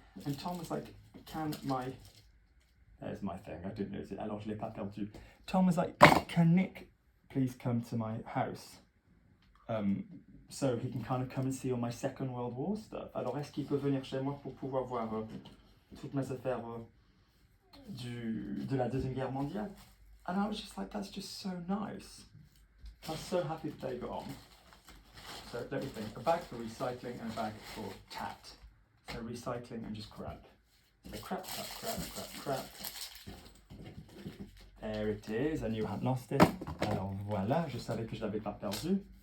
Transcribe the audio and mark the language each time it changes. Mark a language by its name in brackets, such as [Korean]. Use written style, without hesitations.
[English] And Tom was like, there's my thing, I didn't lose it, [French] alors je l'ai pas perdu. [English] Tom was like, can Nick please come to my house? So he can kind of come and see all my Second World War stuff. [French] Alors est-ce qu'il peut venir chez moi pour pouvoir voir toutes mes affaires de la Deuxième Guerre mondiale? [English] And I was just like, that's just so nice. I was so happy that they got on. So let me think, a bag for recycling and a bag for tat. So recycling and just crap. So crap. There it is, I knew I hadn't lost it. [French] Alors voilà, je savais que je l'avais pas perdu.